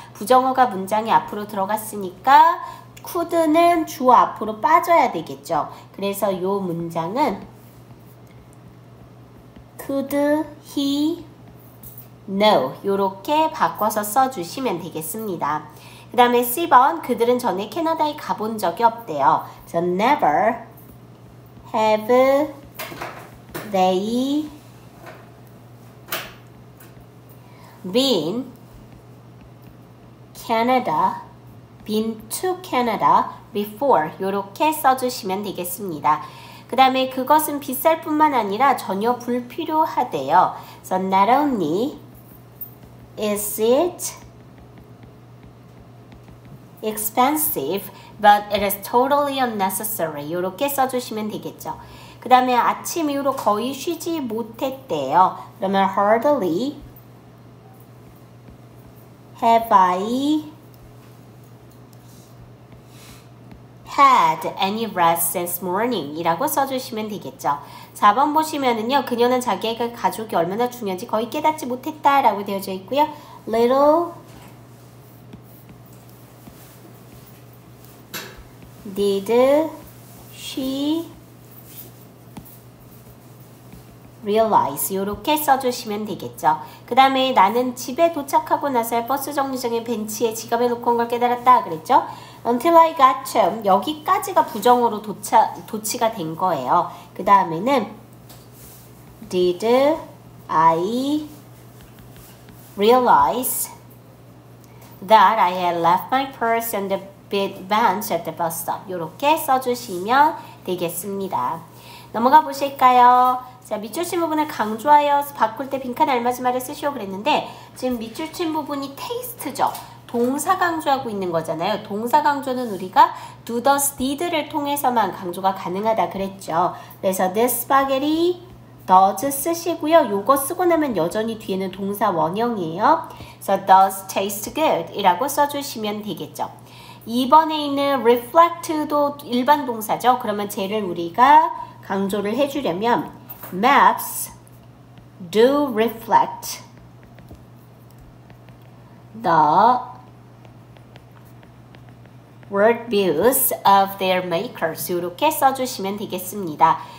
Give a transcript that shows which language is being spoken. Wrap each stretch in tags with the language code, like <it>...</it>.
<ko>부정어가 문장에 앞으로 들어갔으니까 could는 주어 앞으로 빠져야 되겠죠. 그래서 이 문장은</ko> <en>could he know</en> <ko>이렇게 바꿔서 써주시면 되겠습니다. 그 다음에 C번 그들은 전에 캐나다에 가본 적이 없대요.</ko> <en>So never have they been to Canada before</en> <ko>이렇게 써주시면 되겠습니다. 그 다음에 그것은 비쌀 뿐만 아니라 전혀 불필요하대요.</ko> <en>So not only is it expensive, but it is totally unnecessary.</en> <ko>이렇게 써주시면 되겠죠. 그 다음에 아침 이후로 거의 쉬지 못했대요. 그러면</ko> <en>hardly have I had any rest since morning</en> <ko>이라고 써주시면 되겠죠. 4번 보시면은요. 그녀는 자기의 가족이 얼마나 중요한지 거의 깨닫지 못했다 라고 되어져 있고요.</ko> <en>Little did she realize</en> <ko>이렇게 써주시면 되겠죠. 그 다음에 나는 집에 도착하고 나서 버스 정류장의 벤치에 지갑에 놓고 온 걸 깨달았다 그랬죠.</ko> <en>Until I got home</en> <ko>여기까지가 부정어로 도치가 된 거예요. 그 다음에는</ko> <en>Did I realize that I had left my purse on the bench at the bus stop</en> <ko>이렇게 써주시면 되겠습니다. 넘어가 보실까요? 자, 밑줄 친 부분을 강조하여 바꿀 때 빈칸 알맞은 말을 쓰시오 그랬는데 지금 밑줄 친 부분이 taste죠. 동사 강조하고 있는 거잖아요. 동사 강조는 우리가 do, does, did를 통해서만 강조가 가능하다 그랬죠. 그래서</ko> <en>this spaghetti does</en> <ko>쓰시고요. 요거 쓰고 나면 여전히 뒤에는 동사 원형이에요. 그래서</ko> <en>does taste good</en> <ko>이라고 써주시면 되겠죠. 2번에 있는 reflect도 일반 동사죠. 그러면 쟤를 우리가 강조를 해주려면</ko> <en>maps do reflect the worldviews of their makers</en> <ko>이렇게 써주시면 되겠습니다.</ko>